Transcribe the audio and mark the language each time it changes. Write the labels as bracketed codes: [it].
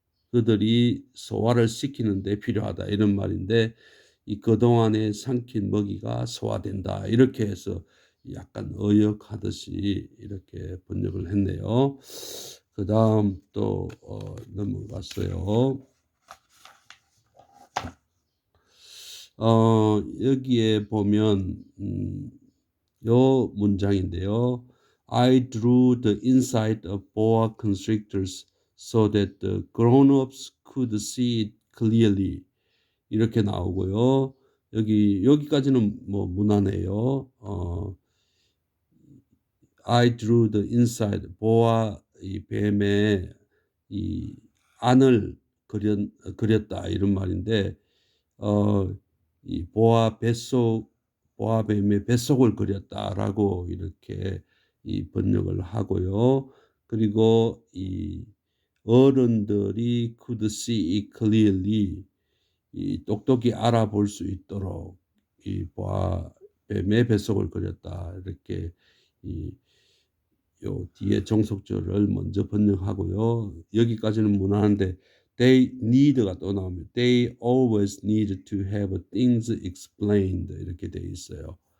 [ko] 그들이 소화를 시키는 데 필요하다, 이런 말인데, 이 그동안에 삼킨 먹이가 소화된다 이렇게 해서 약간 어역하듯이 이렇게 번역을 했네요. 그다음 또 넘어갔어요. 여기에 보면 요 문장인데요. [en] I drew the inside of boa constrictors so that the grown-ups could see it clearly. [ko] 이렇게 나오고요. 여기까지는 뭐 무난해요. [en] I drew the inside, [ko] 보아 이 뱀의 이 안을 그렸다, 이런 말인데, 이 보아 뱀의 뱃속을 그렸다라고 이렇게 이 번역을 하고요. 그리고 이 어른들이 [en] could see it clearly, [ko] 이 똑똑히 알아볼 수 있도록 이 보아 뱀의 뱃속을 그렸다, 이렇게 이 요 뒤에 종속절을 먼저 번역하고요. 여기까지는 무난한데 [en] they need [ko] 가 또 나옵니다. [en] They always need to have things explained [ko] 이렇게 돼 있어요.